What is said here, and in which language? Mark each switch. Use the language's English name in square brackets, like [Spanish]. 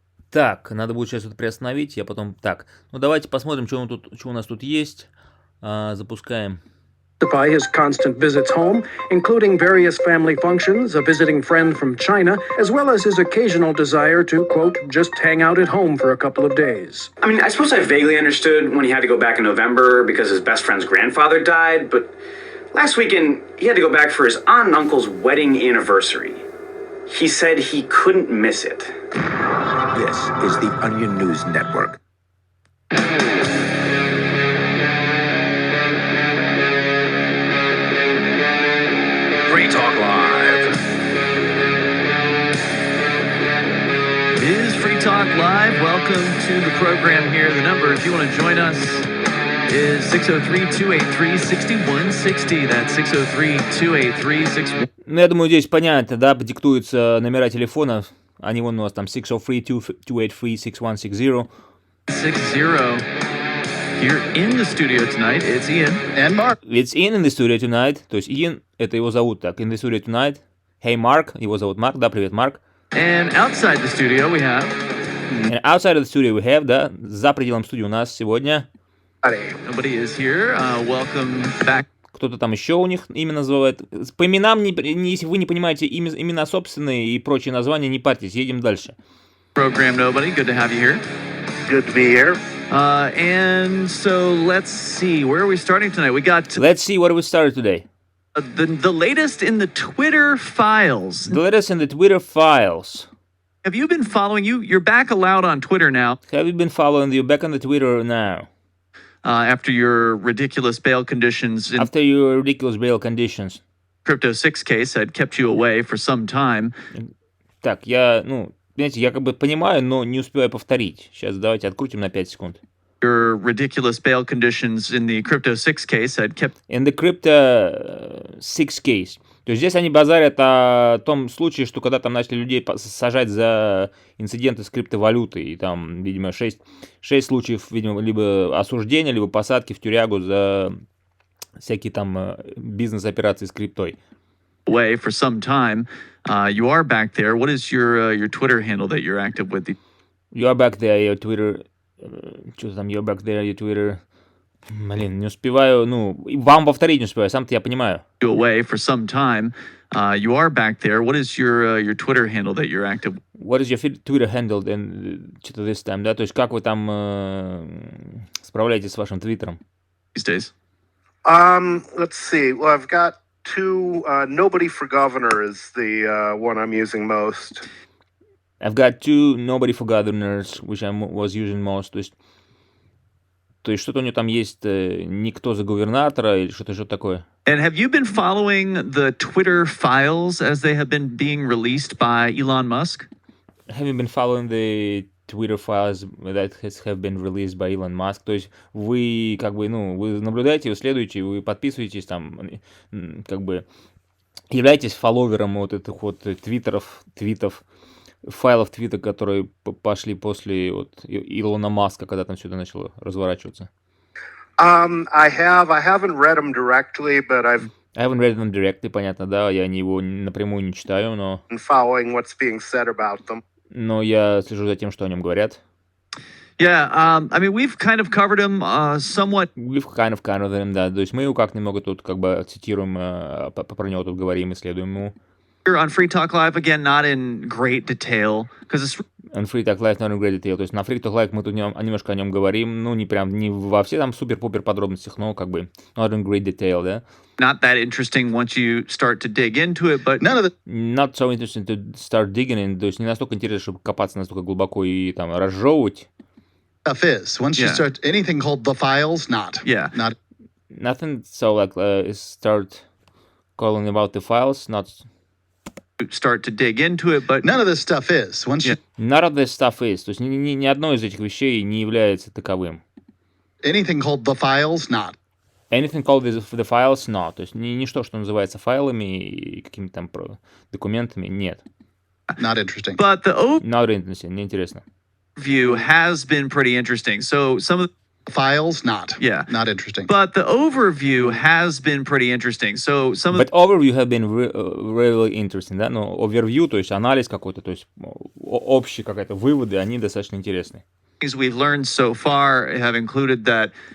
[Russian] Так, надо будет сейчас это приостановить, я потом... Так, ну давайте посмотрим, что у нас тут есть. Запускаем. [English] By his constant visits home, including various family functions, a visiting friend from China, as well as his occasional desire to, quote, just hang out at home for a couple of days. I mean, I suppose I vaguely understood when he had to go back in November because his best friend's grandfather died, but last weekend he had to go back for his aunt and uncle's wedding anniversary. He said he couldn't miss it. This is the Onion News Network. Free Talk Live. It is Free Talk Live. Welcome to the program here. The number, if you want to join us, is 603-283-6160. That's 603-283-6160. [Russian] Ну, я думаю, здесь понятно, да, диктуются номера телефонов. Они вон у вас там 603-283-6160. 60. [English] Here in the studio tonight, it's Ian. And Mark. It's Ian in the studio tonight. [Russian] То есть Ian, это его зовут так. [English] In the studio tonight. Hey, Mark. [Russian] Его зовут Марк. Да, привет, Марк. [English] And outside the studio we have... And outside of the studio we have, [Russian] да, за пределом студии у нас сегодня... [English] Nobody is here. Welcome back. [Russian] Кто-то там еще у них имя называет. По именам, если вы не понимаете имена собственные и прочие названия, не парьтесь, едем дальше. [English] Program Nobody, good to have you here. Good to be here. And so let's see, where are we starting tonight? Let's see where we started today. The latest in the Twitter files. The latest in the Twitter files. Have you been following you're back allowed on Twitter now? Have you been following you back on the Twitter now? After your ridiculous bail conditions. After your ridiculous bail conditions. Crypto 6 case had kept you away for some time. [Russian] Так, знаете, я как бы понимаю, но не успеваю повторить. Сейчас давайте открутим на 5 секунд. [English] Your ridiculous bail conditions in the Crypto 6 case had kept... In the Crypto 6 case. [Russian] То есть здесь они базарят о том случае, что когда там начали людей сажать за инциденты с криптовалютой, и там, видимо, 6 случаев, видимо, либо осуждения, либо посадки в тюрягу за всякие там бизнес-операции с криптой. [English] Away for some time. You are back there. What is your Twitter handle that you're active with? You are back there, your Twitter... [Russian] Что там, [English] you're back there, your Twitter... [Russian] Блин, не успеваю, вам повторить не успеваю, сам-то я понимаю. [English] Away for some time. You are back there. What is your Twitter handle that you're active? What is your Twitter handle then, [Russian] что-то [English] this time, [Russian] да? То есть как вы там справляетесь с вашим твиттером? [English] These days. Let's see. Well, I've got two. Nobody for Governor is the one I'm using most. I've got two Nobody for Governors, which I was using most. [Russian] То есть что-то у него там есть, никто за губернатора или что-то такое. [English] And have you been following the Twitter files as they have been being released by Elon Musk? Have you been following the Twitter files that have been released by Elon Musk? [Russian] То есть вы как бы, вы наблюдаете, вы следуете, вы подписываетесь там, как бы являетесь фолловером вот этих вот твитов, файлов твита, которые пошли после вот Илона Маска, когда там все это начало разворачиваться. [English] I haven't read them directly, but I haven't read them directly, [Russian] понятно, да, я его напрямую не читаю, но... [English] Following what's being said about them. [Russian] Но я слежу за тем, что о нем говорят. [English] Yeah, I mean, we've kind of covered him somewhat. We've kind of covered him, [Russian] да, то есть мы его как немного тут как бы цитируем, про него тут говорим, исследуем ему. [English] Here on Free Talk Live, again, not in great detail, because it's On Free Talk Live, not in great detail. [Russian] То есть на Free Talk Live мы тут немножко о нем говорим, ну, не прям, не во все там супер-пупер подробностях, но как бы [English] not in great detail, [Russian] да? [English] not that interesting once you start to dig into it, but Not so interesting to start digging in, [Russian] то есть не настолько интересно, чтобы копаться настолько глубоко и там разжевывать. [English] Stuff is. Once you Yeah. start anything called the files, not. Yeah. Not. Nothing so like start calling about the files, not... start to dig into it, but None of this stuff is. Once you None of this stuff is. [Russian] То есть ни одно из этих вещей не является таковым. [English] anything called the files, not. Anything called the files, not. [Russian] То есть ничто, что называется файлами и какими-то там документами, нет. [English] Not interesting. but the Not interesting, [Russian] неинтересно. [English] overview has been pretty interesting. So some of Files, not. Yeah. Not interesting. but the overview has been pretty interesting. So some of But overview have been really interesting, да? [Russian] Но overview, то есть анализ какой-то, то есть общие какие-то выводы, они достаточно интересны. [English] the things we've learned so far have included that